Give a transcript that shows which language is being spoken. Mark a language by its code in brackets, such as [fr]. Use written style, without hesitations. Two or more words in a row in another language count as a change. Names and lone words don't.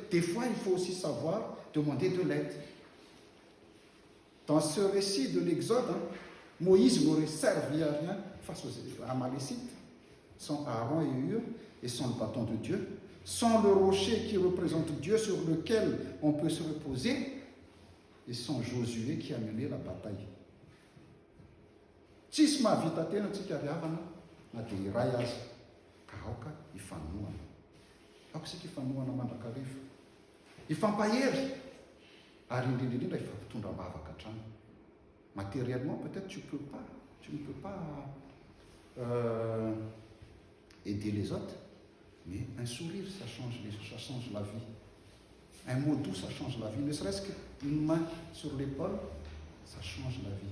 [fr] Des fois, il faut aussi savoir demander de l'aide. Dans ce récit de l'Exode, Moïse n'aurait servi à rien face aux Amalécites, sans Aaron et Hur, et sans le bâton de Dieu, sans le rocher qui représente Dieu sur lequel on peut se reposer, et sans Josué qui a mené la bataille. [mg] Tsisy mahavita tena antsika riavana na dia iray azy ka aoka ifanohana. Aoka isika ifanohana mandrakariva. Ifampahery ary indrindra ifampitondra-bavaka hatrany. [fr] Matériellement, peut-être tu ne peux pas aider les autres, mais un sourire, ça change la vie. Un mot doux, ça change la vie. Ne serait-ce qu'une main sur l'épaule, ça change la vie.